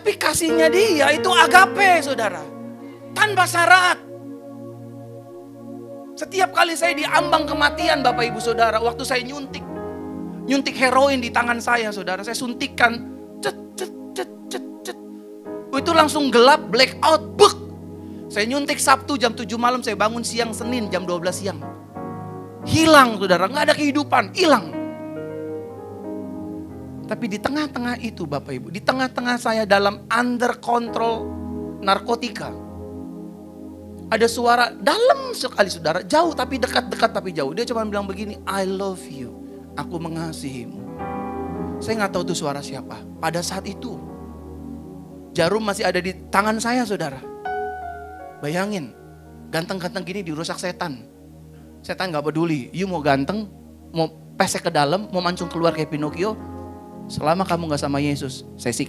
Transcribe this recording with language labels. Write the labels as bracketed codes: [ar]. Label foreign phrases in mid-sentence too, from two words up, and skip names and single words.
[id] Tapi kasihnya dia itu agape, saudara. Tanpa syarat. Setiap kali saya diambang kematian Bapak Ibu Saudara, waktu saya nyuntik heroin di tangan saya, saudara, saya suntikkan, cet, cet, cet, cet, cet. Itu langsung gelap, [en] black out, [id] buk. Saya nyuntik Sabtu jam 7 malam, saya bangun siang Senin jam 12 siang. Hilang, saudara, nggak ada kehidupan, hilang. Tapi di tengah-tengah itu Bapak Ibu, di tengah-tengah saya dalam [en] under control [id] narkotika, ada suara dalam sekali, saudara, jauh tapi dekat-dekat tapi jauh. Dia cuma bilang begini, [en] I love you, [id] aku mengasihimu. Saya nggak tahu itu suara siapa. Pada saat itu, jarum masih ada di tangan saya, saudara. Bayangin, ganteng-ganteng gini dirusak setan. Setan nggak peduli, you mau ganteng, mau pesek ke dalam, mau mancung keluar kayak Pinocchio, selama kamu nggak sama Yesus, saya sikat.